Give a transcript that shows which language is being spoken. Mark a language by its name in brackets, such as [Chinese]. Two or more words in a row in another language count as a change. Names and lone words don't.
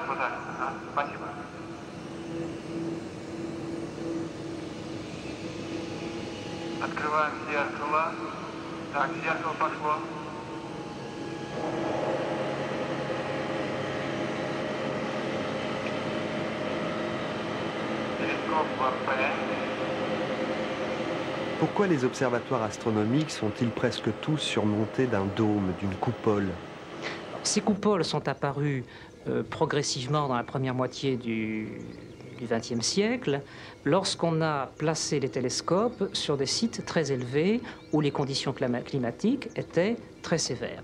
[Russian] Спасибо. Открываем зеркало. Так, зеркало пошло. Телескоп ВП. [French] Pourquoi les observatoires astronomiques sont-ils presque tous surmontés d'un dôme, d'une coupole? Ces coupoles sont apparues progressivement dans la première moitié du XXe siècle, lorsqu'on a placé les télescopes sur des sites très élevés où les conditions climatiques étaient très sévères.